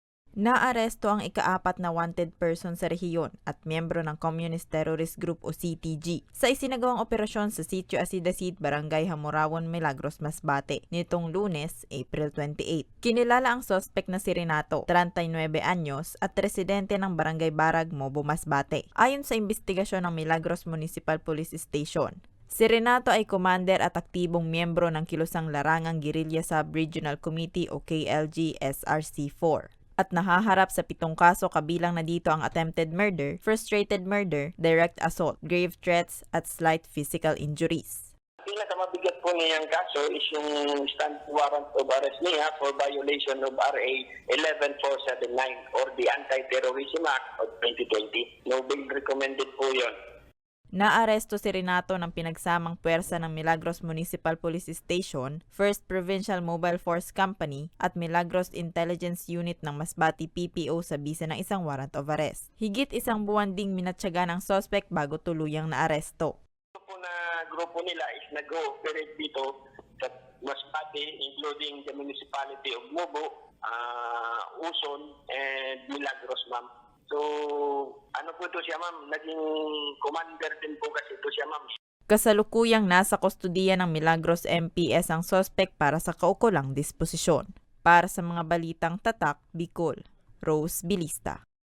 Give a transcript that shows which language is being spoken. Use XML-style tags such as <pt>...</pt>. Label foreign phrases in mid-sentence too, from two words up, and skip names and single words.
<tl>Naaresto ang ika-4 na wanted person sa rehiyon at miyembro ng Communist Terrorist Group o CTG sa isinagawang operasyon sa Sitio Asidasit, Barangay Hamorawon, Milagros, Masbate nitong Lunes, April 28. Kinilala ang suspect na si Renato, 39 anyos at residente ng Barangay Barag, Mobo, Masbate. Ayon sa investigasyon ng Milagros Municipal Police Station, si Renato ay commander at aktibong miyembro ng Kilusang Larangang Guerrilla Sub-Regional Committee o KLG SRC4 at nahaharap sa 7 kaso kabilang na dito ang</tl> <en>attempted murder, frustrated murder, direct assault, grave threats</en> <tl>at</tl> <en>slight physical injuries.</en> <tl>Pinakamabigat po niyang kaso</tl> <en>is yung stand warrant of arrest niya for violation of RA 11479 or the Anti-Terrorism Act of 2020. No bail recommended</en> <tl>po yun. Naaresto si Renato ng pinagsamang puwersa ng Milagros Municipal Police Station, 1st Provincial Mobile Force Company at Milagros Intelligence Unit ng Masbate PPO sa bisa ng isang</tl> <en>warrant of arrest.</en> <tl>Higit isang buwan ding minatyaga ng suspect bago tuluyang naaresto. Ito po na grupo nila is nag-ooperate dito sa Masbate,</tl> <en>including the municipality of Mobo, Uson, and Milagros, ma'am.</en> <tl>So, ano po ito siya, ma'am? Naging commander din po kasi ito siya, ma'am. Kasalukuyang nasa kustudiya ng Milagros MPS ang suspect para sa kaukulang disposisyon. Para sa mga balitang tatak, Bicol, Rose Bilista.</tl>